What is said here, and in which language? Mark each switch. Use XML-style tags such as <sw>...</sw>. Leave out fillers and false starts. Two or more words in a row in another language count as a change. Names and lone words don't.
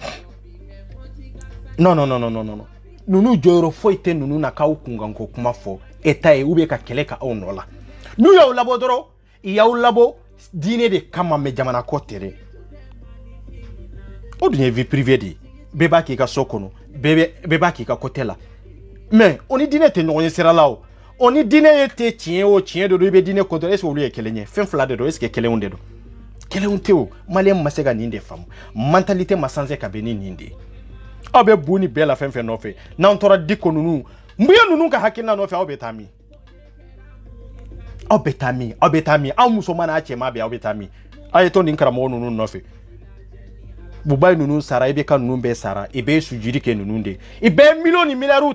<bm>non nunu jɔyɔrɔ foyi tɛ nunu na k'aw kunkanko kuma fɔ État ye</bm> <fr>ou bien</fr> <bm>ka kɛlɛ ka aw nɔ la n'u y'aw labɔ dɔrɔn i y'aw labɔ diinɛ de kama mais jamana ko tɛ dɛ o dun ye</bm> <fr>vie privée</fr> <bm>de ye bɛɛ b'a k'i ka so kɔnɔ bɛɛ b'a k'i ka côté la mais o ni diinɛ tɛ ɲɔgɔn ye sira la o ni diinɛ ye tɛ tiɲɛ o tiɲɛ de don i bɛ diinɛ contrôler</bm> <fr>est-ce que</fr> <bm>olu ye kelen ye fɛn fila de don</bm> <fr>est-ce que</fr> <bm>kelenw de don kelenw tɛ o maliyɛn ma se ka nin de faamu mentalité ma sanse ka bɛn ni nin de ye aw bɛ bu ni bɛɛ la fɛn fɛn nɔfɛ n'an tora Diko ninnu mbuye ninnu ka hakilina nɔfɛ aw bɛ taa min aw bɛ taa min aw musoman n'a cɛman bɛ aw bɛ taa min aw ye to nin karamɔgɔ ninnu nɔfɛ Bubayi ninnu sara i bɛ ka ninnu bɛɛ sara i bɛ sujudi kɛ ninnu de i bɛ miliyɔn ni miliyariw</bm>